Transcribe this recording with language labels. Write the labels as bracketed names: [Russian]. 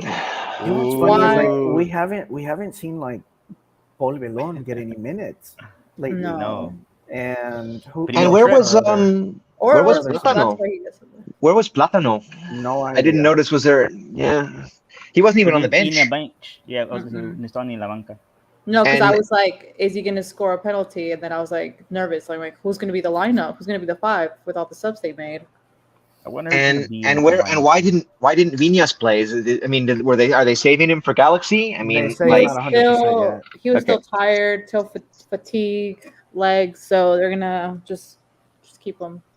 [English] You know what's funny is like we haven't seen like Paul Belon get any minutes lately. No. And where was Platano? Where was Platano? No idea. I didn't notice. Was there? Yeah, he wasn't even on the bench. [Spanish] Yeah, no estaba ni en la banca. [English] No, because I was like, is he going to score a penalty? And then I was like nervous. Like, who's going to be the lineup? Who's going to be the five with all the subs they made? I wonder why didn't Viñas play? I mean, are they saving him for Galaxy? I mean, he was still tired, till fatigue, legs, so they're gonna just keep him.